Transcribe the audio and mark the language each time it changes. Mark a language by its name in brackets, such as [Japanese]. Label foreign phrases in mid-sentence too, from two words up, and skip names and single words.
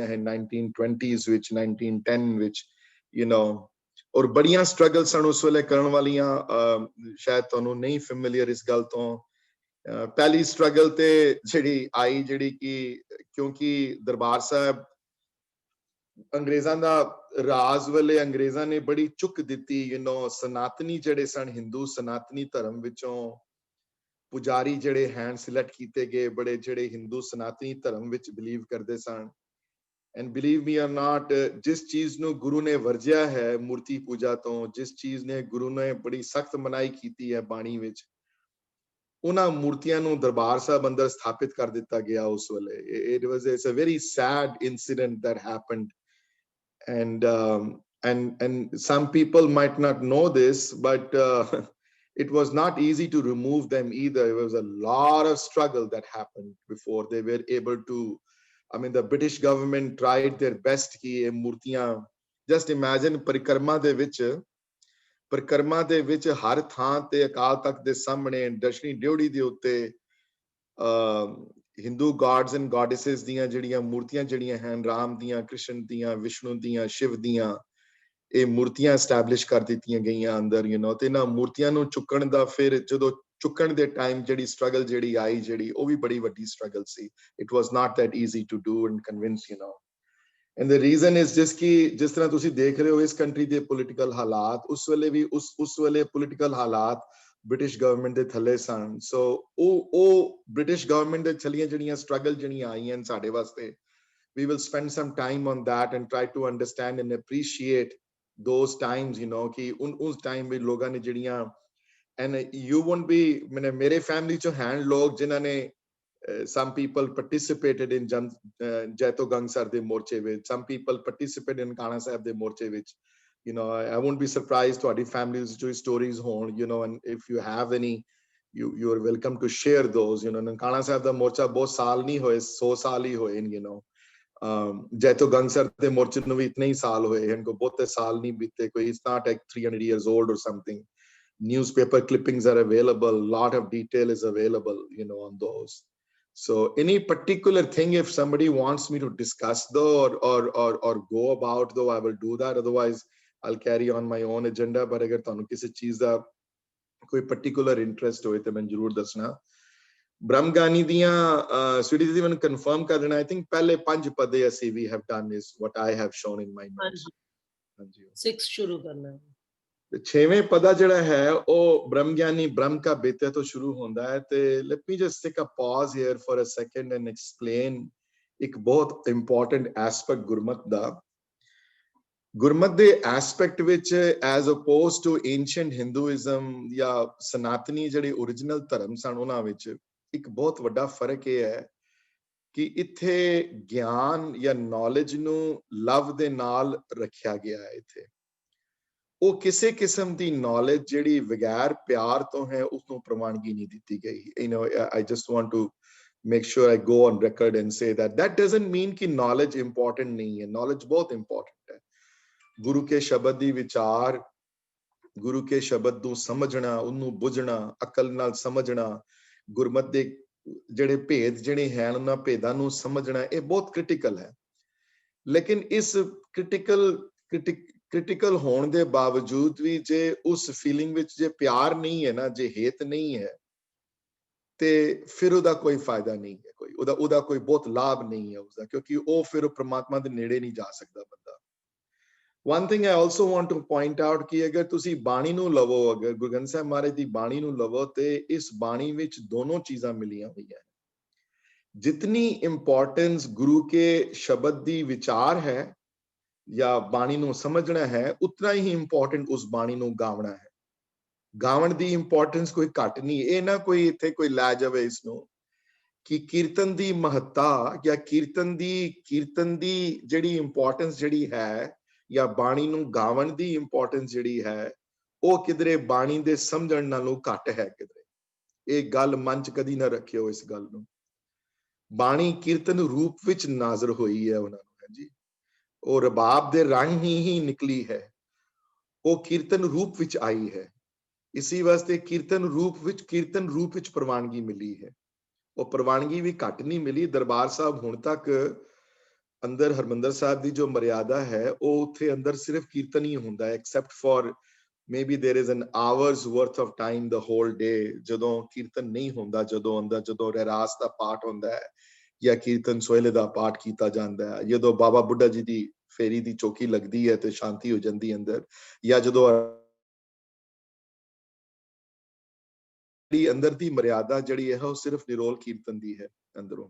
[Punjabi] ਹਨ 1920s ਵਿੱਚ 1910 ਵਿੱਚ ਔਰ ਬੜੀਆਂ ਸਟਰਗਲ ਸਨ ਉਸ ਵੇਲੇ ਕਰਨ ਵਾਲੀਆਂ ਸ਼ਾਇਦ ਤੁਹਾਨੂੰ ਨਹੀਂ ਫੈਮਿਲੀਅਰ ਇਸ ਗੱਲ ਤੋਂ ਪਹਿਲੀ ਸਟਰਗਲ ਤੇ ਜਿਹੜੀ ਆਈ ਜਿਹੜੀ ਕਿ ਕਿਉਂਕਿ ਦਰਬਾਰ ਸਾਹਿਬ ਅੰਗਰੇਜ਼ਾਂ ਦਾ ਰਾਜ ਵੇਲੇ ਅੰਗਰੇਜ਼ਾਂ ਨੇ ਬੜੀ ਚੁੱਕ ਦਿੱਤੀ ਸਨਾਤਨੀ ਜਿਹੜੇ ਸਨ ਹਿੰਦੂ ਸਨਾਤਨੀ ਧਰਮ ਵਿੱਚੋਂ ਪੁਜਾਰੀ ਜਿਹੜੇ ਹਨ ਸਿਲੈਕਟ ਕੀਤੇ ਗਏ ਬੜੇ ਜਿਹੜੇ ਹਿੰਦੂ ਸਨਾਤਨੀ ਧਰਮ ਵਿੱਚ ਬਿਲੀਵ ਕਰਦੇ ਸਨ [English] and believe me or not [Punjabi] ਜਿਸ ਚੀਜ਼ ਨੂੰ ਗੁਰੂ ਨੇ ਵਰਜਿਆ ਹੈ ਮੂਰਤੀ ਪੂਜਾ ਤੋਂ ਜਿਸ ਚੀਜ਼ ਨੇ ਗੁਰੂ ਨੇ ਬੜੀ ਸਖਤ ਮਨਾਹੀ ਕੀਤੀ ਹੈ ਬਾਣੀ ਵਿੱਚ ਉਹਨਾਂ ਮੂਰਤੀਆਂ ਨੂੰ ਦਰਬਾਰ ਸਾਹਿਬ ਅੰਦਰ ਸਥਾਪਿਤ ਕਰ ਦਿੱਤਾ ਗਿਆ ਉਸ ਵੇਲੇ [English] it's a very sad incident that happened and some people might not know this but it was not easy to remove them either. It was a lot of struggle that happened before they were able to the British government tried their best [Punjabi] ki ਇਹ ਮੂਰਤੀਆਂ [English] just imagine [Punjabi] ਪਰਿਕਰਮਾ ਦੇ ਵਿੱਚ ਹਰ ਥਾਂ ਤੇ ਅਕਾਲ ਤਖਤ ਦੇ ਸਾਹਮਣੇ ਦਸ਼ਨੀ ਡਿਉੜੀ ਦੇ ਉੱਤੇ ਹਿੰਦੂ [English] gods and goddesses [Punjabi] ਦੀਆਂ ਜਿਹੜੀਆਂ ਮੂਰਤੀਆਂ ਜਿਹੜੀਆਂ ਹਨ ਰਾਮ ਦੀਆਂ ਕ੍ਰਿਸ਼ਨ ਦੀਆਂ ਵਿਸ਼ਨੂੰ ਦੀਆਂ ਸ਼ਿਵ ਦੀਆਂ ਇਹ ਮੂਰਤੀਆਂ ਐਸਟੈਬਲਿਸ਼ ਕਰ ਦਿੱਤੀਆਂ ਗਈਆਂ ਅੰਦਰ ਤੇ ਇਹਨਾਂ ਮੂਰਤੀਆਂ ਨੂੰ ਚੁੱਕਣ ਦਾ ਫਿਰ ਜਦੋਂ ਚੁੱਕਣ ਦੇ ਟਾਈਮ ਜਿਹੜੀ ਸਟਰਗਲ ਜਿਹੜੀ ਆਈ ਜਿਹੜੀ ਉਹ ਵੀ ਬੜੀ ਵੱਡੀ ਸਟਰਗਲ ਸੀ [English] it was not that easy to do and convince and the reason is [Punjabi] ਜਿਸ ਤਰ੍ਹਾਂ ਤੁਸੀਂ ਦੇਖ ਰਹੇ ਹੋ ਇਸ ਕੰਟਰੀ ਦੇ ਪੋਲੀਟੀਕਲ ਹਾਲਾਤ ਉਸ ਵੇਲੇ ਵੀ ਉਸ ਵੇਲੇ ਪੋਲੀਟੀਕਲ ਹਾਲਾਤ ਬ੍ਰਿਟਿਸ਼ ਗਵਰਨਮੈਂਟ ਦੇ ਥੱਲੇ ਸਨ ਸੋ ਉਹ ਬ੍ਰਿਟਿਸ਼ ਗਵਰਨਮੈਂਟ ਦੇ ਥੱਲੇ ਜਿਹੜੀਆਂ ਸਟਰਗਲ ਜਿਹੜੀਆਂ ਆਈਆਂ ਸਾਡੇ ਵਾਸਤੇ [English] we will spend some time on that and try to understand and appreciate those times [Punjabi] ਕਿ ਉਸ ਟਾਈਮ ਵਿੱਚ ਲੋਕਾਂ ਨੇ ਜਿਹੜੀਆਂ [English] and you won't be [Punjabi] ਮੇਰੇ ਫੈਮਿਲੀ ਚੋਂ ਹੈਂ ਲੋਕ ਜਿਨ੍ਹਾਂ ਨੇ [English] some people participated in [Punjabi] Jaito ਗੰਗਸਰ ਦੇ ਮੋਰਚੇ [English] with some people participated in [Punjabi] ਕਾਨਾ ਸਾਹਿਬ ਦੇ ਮੋਰਚੇ [English] with I won't be surprised to families [Punjabi] ਜੋ ਸਟੋਰੀਜ਼ ਹੋਣ [English] and if you have any you are welcome to share those [Punjabi] ਕਾਨਾ ਸਾਹਿਬ ਦਾ ਮੋਰਚਾ ਬਹੁਤ ਸਾਲ ਨਹੀਂ ਹੋਏ 100 ਸਾਲ ਹੀ ਹੋਏ ਜੈਤੋ ਗੰਗਸਰ ਦੇ ਮੋਰਚੇ ਨੂੰ ਭੀ ਇਤਨੇ ਹੀ ਸਾਲ ਹੋਏ ਇਨਕੋ ਬਹੁਤ ਸਾਲ ਨਹੀਂ ਬੀਤੇ ਕੋਈ [English] it's not like 300 years old or something newspaper clippings are available, lot of detail is available on those. So any particular thing if somebody wants me to discuss though or go about though I will do that, otherwise I'll carry on my own agenda but [Punjabi] ਅਗਰ ਤੈਨੂੰ ਕਿਸੀ ਚੀਜ਼ ਦਾ ਕੋਈ ਪਾਰਟੀਕੁਲਰ ਇੰਟਰੈਸਟ ਹੋਏ ਤੇ ਮੈਂ ਜ਼ਰੂਰ ਦੱਸਣਾ ਬ੍ਰਹਮ ਗਿਆਨੀ ਦੀਆਂ ਸਵੀਟੀ ਜੀ ਮੈਨੂੰ ਕਨਫਰਮ ਕਰ ਦੇਣਾ [English] I think [Punjabi] ਪਹਿਲੇ 5 ਪਦੇ ਅਸੀਂ [English] we have done is what I have shown in my notes [Punjabi] ਹਾਂਜੀ 6 ਸ਼ੁਰੂ ਕਰਨਾ ਛੇਵੇਂ ਪਦਾ ਜਿਹੜਾ ਹੈ ਉਹ ਬ੍ਰਹਮ ਗਿਆਨੀ ਬ੍ਰਹਮ ਕਾ ਬੇਤੇ ਤੋਂ ਸ਼ੁਰੂ ਹੁੰਦਾ ਹੈ ਤੇ [English] let me just take a pause here for a second and explain [Punjabi] ਇੱਕ ਬਹੁਤ important aspect ਗੁਰਮਤ ਦੇ ਐਸਪੈਕਟ ਵਿੱਚ [English] as opposed to ancient Hinduism [Punjabi] ਜਾਂ ਸਨਾਤਨੀ ਜਿਹੜੇ original ਧਰਮ ਸਨ ਉਹਨਾਂ ਵਿੱਚ ਇੱਕ ਬਹੁਤ ਵੱਡਾ ਫਰਕ ਇਹ ਹੈ ਕਿ ਇੱਥੇ ਗਿਆਨ ਜਾਂ knowledge ਨੂੰ ਲਵ ਦੇ ਨਾਲ ਰੱਖਿਆ ਗਿਆ ਹੈ ਇੱਥੇ ਉਹ ਕਿਸੇ ਕਿਸਮ ਦੀ knowledge ਜਿਹੜੀ ਬਗੈਰ ਪਿਆਰ ਤੋਂ ਹੈ ਉਸ ਨੂੰ ਪ੍ਰਵਾਨਗੀ ਨਹੀਂ ਦਿੱਤੀ ਗਈ [English] I just want to make sure I go on record and say that doesn't mean [Punjabi] ਕਿ [English] knowledge important [Punjabi] ਨਹੀਂ ਹੈ knowledge ਬਹੁਤ important ਹੈ ਗੁਰੂ ਕੇ ਸ਼ਬਦ ਦੀ ਵਿਚਾਰ ਗੁਰੂ ਕੇ ਸ਼ਬਦ ਨੂੰ ਸਮਝਣਾ ਉਹਨੂੰ ਬੁੱਝਣਾ ਅਕਲ ਨਾਲ ਸਮਝਣਾ ਗੁਰਮਤ ਦੇ ਜਿਹੜੇ ਭੇਦ ਜਿਹੜੇ ਹਨ ਉਹਨਾਂ ਭੇਦਾਂ ਨੂੰ ਸਮਝਣਾ ਇਹ ਬਹੁਤ ਕ੍ਰਿਟੀਕਲ ਹੈ ਲੇਕਿਨ ਇਸ ਕ੍ਰਿਟੀਕਲ ਹੋਣ ਦੇ ਬਾਵਜੂਦ ਵੀ ਜੇ ਉਸ ਫੀਲਿੰਗ ਵਿੱਚ ਜੇ ਪਿਆਰ ਨਹੀਂ ਹੈ ਨਾ ਜੇ ਹੇਤ ਨਹੀਂ ਹੈ ਤੇ ਫਿਰ ਉਹਦਾ ਕੋਈ ਫਾਇਦਾ ਨਹੀਂ ਹੈ ਕੋਈ ਉਹਦਾ ਕੋਈ ਬਹੁਤ ਲਾਭ ਨਹੀਂ ਹੈ ਉਸਦਾ ਕਿਉਂਕਿ ਉਹ ਫਿਰ ਪ੍ਰਮਾਤਮਾ ਦੇ ਨੇੜੇ ਨਹੀਂ ਜਾ ਸਕਦਾ ਬੰਦਾ [English] One thing I also want to point out [Punjabi] ਕਿ ਅਗਰ ਤੁਸੀਂ ਬਾਣੀ ਨੂੰ ਲਵੋ, ਅਗਰ ਗੁਰੂ ਗ੍ਰੰਥ ਸਾਹਿਬ ਮਹਾਰਾਜ ਦੀ ਬਾਣੀ ਨੂੰ ਲਵੋ ਤੇ ਇਸ ਬਾਣੀ ਵਿੱਚ ਦੋਨੋਂ ਚੀਜ਼ਾਂ ਮਿਲੀਆਂ ਹੋਈਆਂ। ਜਿਤਨੀ ਇੰਪੌਰਟੈਂਸ ਗੁਰੂ ਕੇ ਸ਼ਬਦ ਦੀ ਵਿਚਾਰ ਹੈ ਯਾ ਬਾਣੀ ਨੂੰ ਸਮਝਣਾ ਹੈ, ਉਤਨਾ ਹੀ ਇੰਪੌਰਟੈਂਟ ਉਸ ਬਾਣੀ ਨੂੰ ਗਾਵਣਾ ਹੈ। गावन ਦੀ ਇੰਪੌਰਟੈਂਸ ਕੋਈ ਘੱਟ ਨਹੀਂ, ਇਹ ਨਾ ਕੋਈ ਇੱਥੇ ਕੋਈ ਲੈ ਜਾਵੇ ਇਸ ਨੂੰ ਕਿ ਕੀਰਤਨ ਦੀ ਮਹੱਤਤਾ ਯਾ ਕੀਰਤਨ ਦੀ ਜਿਹੜੀ इंपॉर्टेंस ਜਿਹੜੀ ਹੈ ਯਾ ਬਾਣੀ ਨੂੰ ਗਾਵਣ ਦੀ ਇੰਪੌਰਟੈਂਸ ਜਿਹੜੀ है ਉਹ ਕਿਧਰੇ ਬਾਣੀ ਦੇ ਸਮਝਣ ਨਾਲੋਂ ਘੱਟ ਹੈ। ਕਿਧਰੇ ਇਹ ਗੱਲ ਮਨ ਚ ਕਦੀ ਨਾ ਰੱਖਿਓ ਇਸ ਗੱਲ ਨੂੰ। ਬਾਣੀ ਕੀਰਤਨ ਰੂਪ ਵਿੱਚ ਨਾਜ਼ਰ ਹੋਈ ਹੈ ਉਹਨਾਂ ਨੂੰ ਜੀ, ਉਹ ਰਬਾਬ ਦੇ ਰੰਗ ਹੀ ਨਿਕਲੀ ਹੈ, ਉਹ ਕੀਰਤਨ ਰੂਪ ਵਿੱਚ ਆਈ ਹੈ। ਇਸੇ ਵਾਸਤੇ ਕੀਰਤਨ ਰੂਪ ਵਿੱਚ ਪ੍ਰਵਾਨਗੀ ਮਿਲੀ ਹੈ। ਉਹ ਪ੍ਰਵਾਨਗੀ ਵੀ ਘੱਟ ਨਹੀਂ ਮਿਲੀ। ਦਰਬਾਰ ਸਾਹਿਬ ਹੁਣ ਤੱਕ ਅੰਦਰ ਹਰਮੰਦਰ ਸਾਹਿਬ ਦੀ ਜੋ ਮਰਿਆਦਾ ਹੈ ਉਹ ਉੱਥੇ ਅੰਦਰ ਸਿਰਫ ਕੀਰਤਨ ਹੀ ਹੁੰਦਾ ਹੈ, [English] except for maybe there is an hour's worth of time the whole day [Punjabi] ਜਦੋਂ ਕੀਰਤਨ ਨਹੀਂ ਹੁੰਦਾ, ਜਦੋਂ ਰਹਿਰਾਸ ਦਾ ਪਾਠ ਹੁੰਦਾ ਹੈ ਜਾਂ ਕੀਰਤਨ ਸੋਹਲੇ ਦਾ ਪਾਠ ਕੀਤਾ ਜਾਂਦਾ ਹੈ, ਜਦੋਂ ਬਾਬਾ ਬੁੱਢਾ ਜੀ ਦੀ ਫੇਰੀ ਦੀ ਚੌਕੀ ਲੱਗਦੀ ਹੈ ਤੇ ਸ਼ਾਂਤੀ ਹੋ ਜਾਂਦੀ ਅੰਦਰ, ਜਾਂ ਜਦੋਂ ਅੰਦਰ ਦੀ ਮਰਿਆਦਾ ਜਿਹੜੀ ਹੈ ਉਹ ਸਿਰਫ ਨਿਰੋਲ ਕੀਰਤਨ ਦੀ ਹੈ ਅੰਦਰੋਂ।